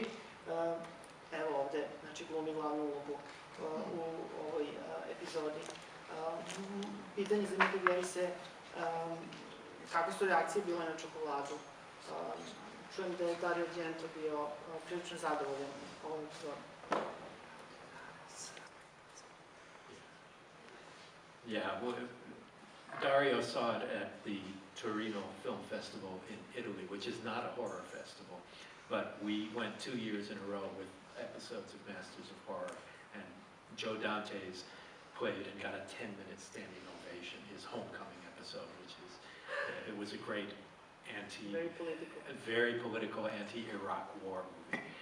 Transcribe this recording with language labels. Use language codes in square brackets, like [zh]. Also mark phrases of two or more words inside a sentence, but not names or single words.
[sr] Evo ovde, znači, glumi glavnu ulogu u ovoj epizodi. Pitanje za Mika Gerisa je kakve su reakcije bile na Čokoladu. Čujem da je Dario Argento bio prilično zadovoljan ovom epizodom. [en] Yeah, well, Dario saw it at the Torino Film Festival in Italy, which is not a horror festival, but we went 2 years in a row with episodes of Masters of Horror, and Joe Dante's played and got a 10-minute standing ovation, his homecoming episode, which is, it was a great very political anti-Iraq war movie.